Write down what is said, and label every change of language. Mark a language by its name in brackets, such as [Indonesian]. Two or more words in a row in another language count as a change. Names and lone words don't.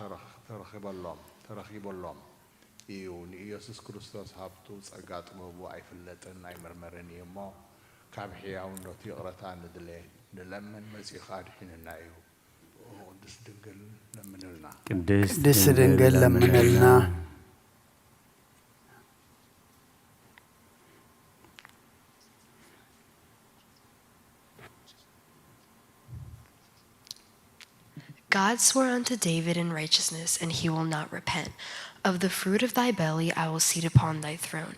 [Tigrinya] ተረኺበሎም እዩ። ንኢየሱስ ክርስቶስ ሃብቱ ጸጋ ጥበቡ ኣይፍለጥን ኣይምርመርን እዩ እሞ ካብ ሕያውነቱ ይቕረታ ንድለ ንለምን መጺኻ ድሒንና እዩ። ቅድስት ድንግል ለምንልና። ቅድስት ድንግል ለምንልና። [English] God swore unto David in righteousness, and he will not repent. Of the fruit of thy belly I will seat upon thy throne.